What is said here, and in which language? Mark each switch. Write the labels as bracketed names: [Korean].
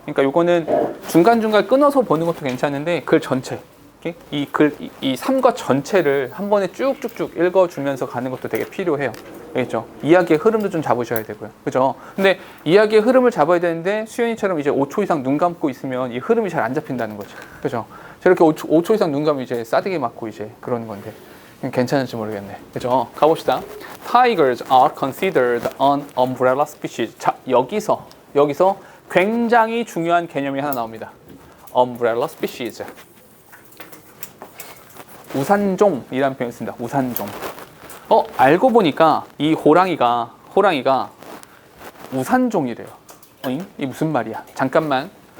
[Korean] 그러니까 이거는 중간중간 끊어서 보는 것도 괜찮은데 글 전체, 이 3과 전체를 한 번에 쭉쭉쭉 읽어주면서 가는 것도 되게 필요해요. 알겠죠? 이야기의 흐름도 좀 잡으셔야 되고요. 그죠? 근데 이야기의 흐름을 잡아야 되는데 수연이처럼 이제 5초 이상 눈 감고 있으면 이 흐름이 잘 안 잡힌다는 거죠. 그죠? 저렇게 5초 이상 눈 감으면 이제 싸대기 맞고 이제 그러는 건데 괜찮을지 모르겠네. 그죠? 가봅시다. [English] Tigers are considered an umbrella species. [Korean] 자, 여기서 굉장히 중요한 개념이 하나 나옵니다. [English] Umbrella species. [Korean] 우산종이라는 표현을 씁니다. 우산종. 알고 보니까 이 호랑이가 우산종이래요. 이 무슨 말이야? 잠깐만.